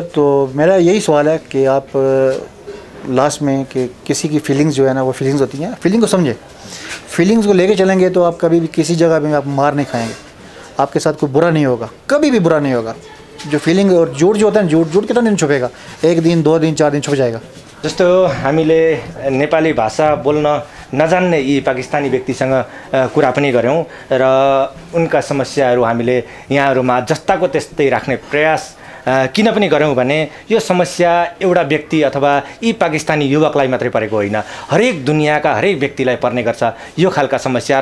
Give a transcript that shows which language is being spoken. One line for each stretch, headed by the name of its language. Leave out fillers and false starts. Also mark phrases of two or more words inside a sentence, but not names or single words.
Hindi: तो मेरा यही सवाल है कि आप लास्ट में कि किसी की फीलिंग्स जो है ना, वो फीलिंग्स होती हैं, फीलिंग को समझे, फीलिंग्स को लेके चलेंगे तो आप कभी भी किसी जगह में आप मार नहीं खाएंगे, आपके साथ कोई बुरा नहीं होगा, कभी भी बुरा नहीं होगा। जो फीलिंग और झूठ जो होता है, झूठ कितना दिन छुपेगा, एक दिन 2 दिन 4 दिन छुप जाएगा।
Nepali: जस्तो हामीले नेपाली भाषा बोल्न नजान्ने यी पाकिस्तानी व्यक्तिसँग कुरा पनि गऱ्यौँ र उनका समस्याहरू हामीले यहाँहरूमा जस्ताको त्यस्तै राख्ने प्रयास किन पनि गऱ्यौँ भने यो समस्या एउटा व्यक्ति अथवा यी पाकिस्तानी युवकलाई मात्रै परेको होइन, हरेक दुनियाँका हरेक व्यक्तिलाई पर्ने गर्छ यो खालका समस्या।